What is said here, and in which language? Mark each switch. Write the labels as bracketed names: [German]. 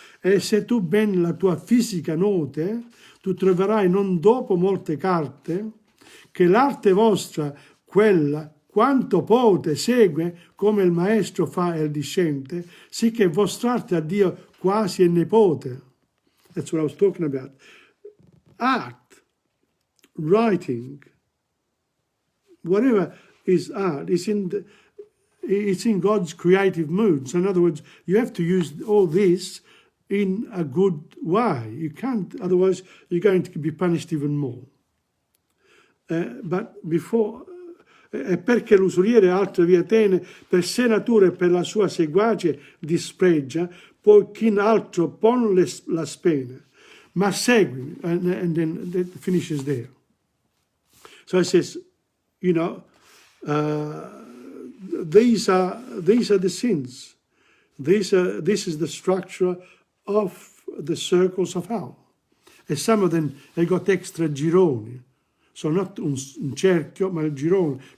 [Italian] E se tu ben la tua fisica note, tu troverai non dopo molte carte, che l'arte vostra, quella, quanto pote, segue, come il maestro fa il discente, sì che vostr'arte a Dio quasi è nepote. [English] That's what I was talking about. Art, writing, whatever is art, it's in God's creative mood. So in other words, you have to use all this in a good way. You can't, otherwise you're going to be punished even more. But before, [Italian] perché l'usuriere altre via tene, per sé natura e per la sua seguace dispregia, poi chi in altro pon la spene. Ma seguimi, [English] and then it finishes there. So it says, you know, these are the sins. This is the structure of the circles of hell. And some of them, they got extra gironi. So not [Italian] un cerchio, ma il girone.